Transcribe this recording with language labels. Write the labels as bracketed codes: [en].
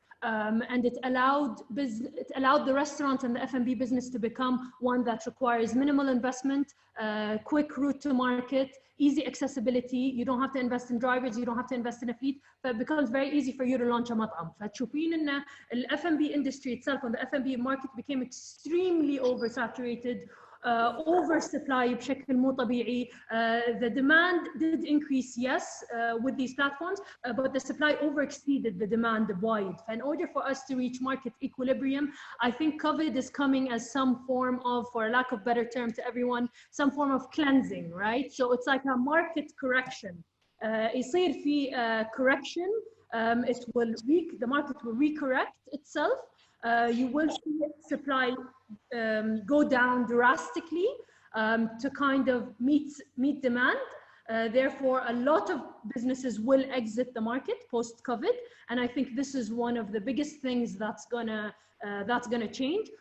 [en] And it allowed the restaurant and the F&B business to become one that requires minimal investment, quick route to market, easy accessibility. You don't have to invest in drivers, you don't have to invest in a fleet. So it becomes very easy for you to launch a مطعم. [ar] فتشوفين إن [en] the F&B industry itself and the F&B market became extremely oversaturated. [ar] oversupply بشكل مو طبيعي. [en] The demand did increase, yes, with these platforms, but the supply overexceeded the demand wide. In order for us to reach market equilibrium, I think COVID is coming as some form of, for lack of better term to everyone, some form of cleansing, right? So it's like a market correction. [ar] يصير في correction. [en] The market will recorrect itself. You will see supply go down drastically to kind of meet demand. Therefore, a lot of businesses will exit the market post-COVID, and I think this is one of the biggest things that's gonna change.